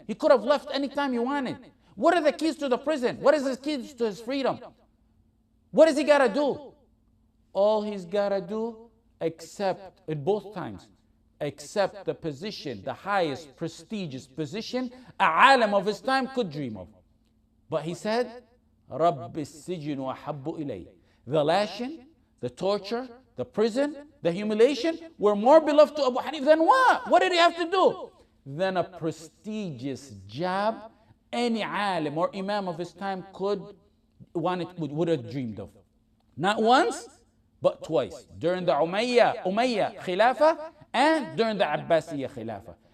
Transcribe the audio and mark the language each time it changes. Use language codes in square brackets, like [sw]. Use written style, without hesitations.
[en] He could have left anytime he wanted. What are the keys to the prison? What is his keys to his freedom? What does he got to do? All he's got to do, accept, in both times, accept the position, the highest prestigious position a alim of his time could dream of. But he said, [ar] رَبِّ السِّجْنُ وَحَبُّ إِلَيْهِ. [en] The lashing, the torture, the prison, the humiliation were more beloved to Abu Hanifa than what? What did he have to do? Than a prestigious job any alim or imam of his time would have dreamed of. Not once, but twice. During the Umayyah Khilafah and during the Abbasiyya Khilafah.